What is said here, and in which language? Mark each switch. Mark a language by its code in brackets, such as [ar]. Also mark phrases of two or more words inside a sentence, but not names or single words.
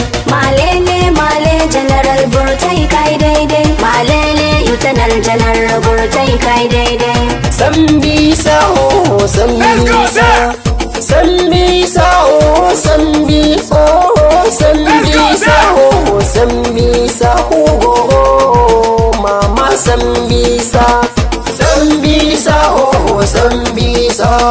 [ha] Malele, male, General Burtai, kai daidai. Malele, Lieutenant General Burtai, kai daidai. [en] Sambisa, oh, Let's go, Sambisa. sir. Sambisa, oh, Sambi-, oh, Sambisa, Let's go, sir. oh, Sambisa, oh, oh, oh, Mama Sambisa. Sambisa, oh, Sambisa.